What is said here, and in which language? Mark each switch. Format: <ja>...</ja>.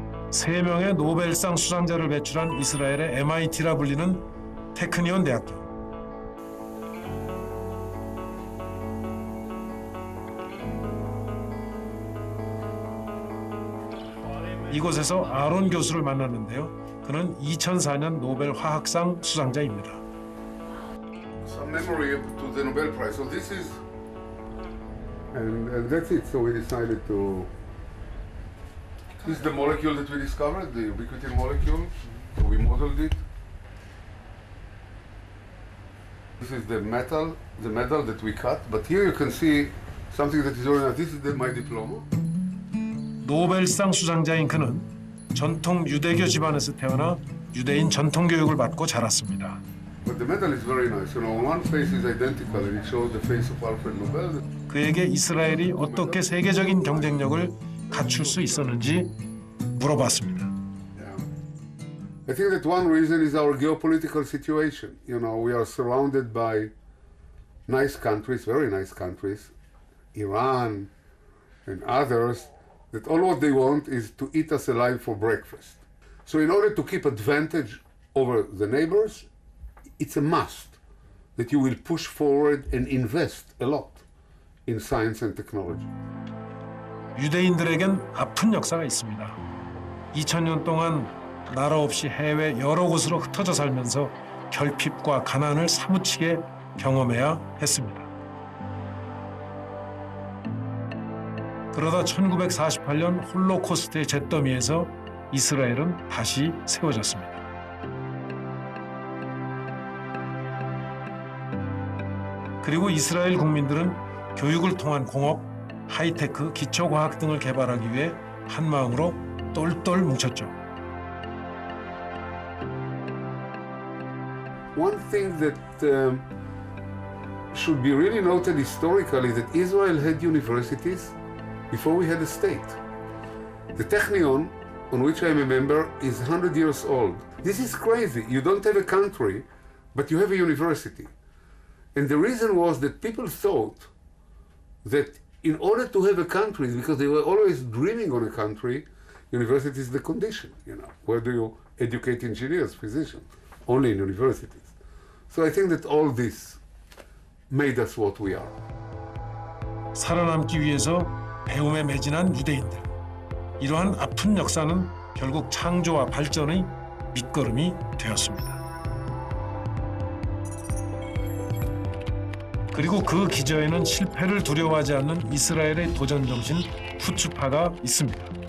<ko>세 명의 노벨상 수상자를 배출한 이스라엘의 MIT라 불리는 테크니온 대학교. 이곳에서 아론 교수를 만났는데요. 그는 2004년 노벨 화학상 수상자입니다.</ko> <en>Some memory to the Nobel Prize. So this is, and that's it. So we decided to. This is the molecule that we discovered, the ubiquitin molecule. So we modeled it. This is the metal that we cut. But here you can see something that is already. This is my diploma.</en> <ko>노벨상 수상자인 그는 전통 유대교 집안에서 태어나 유대인 전통 교육을 받고 자랐습니다.</ko> <en>But the medal is very nice. You know, one face is identical and it shows the face of Alfred Nobel.</en> <ko>그에게 이스라엘이 어떻게 세계적인 경쟁력을 갖출 수 있었는지 물어봤습니다.</ko> <en>I think that one reason is our geopolitical situation. You know, we are surrounded by nice countries, very nice countries, Iran and others, that all what they want is to eat us alive for breakfast. So in order to keep advantage over the neighbors, it's a must that you will push forward and invest a lot in science and technology.</en> <ko>유대인들에겐 아픈 역사가 있습니다. 2000년 동안 나라 없이 해외 여러 곳으로 흩어져 살면서 결핍과 가난을 사무치게 경험해야 했습니다. 그러다 1948년 홀로코스트의 잿더미에서 이스라엘은 다시 세워졌습니다. 그리고 이스라엘 국민들은 교육을 통한 공업, 하이테크, 기초과학 등을 개발하기 위해 한마음으로 똘똘 뭉쳤죠.</ko> <en>One thing that should be really noted historically is that Israel had universities before we had a state. The Technion, on which I'm a member, is 100 years old. This is crazy. You don't have a country, but you have a university. And the reason was that people thought that in order to have a country, because they were always dreaming on a country, university is the condition, you know. Where do you educate engineers, physicians? Only in universities. So I think that all this made us what we are.</en> <ko>살아남기 위해서 배움에 매진한 유대인들. 이러한 아픈 역사는 결국 창조와 발전의 밑거름이 되었습니다. 그리고 그 기저에는 실패를 두려워하지 않는 이스라엘의 도전 정신 후츠파가 있습니다.</ko>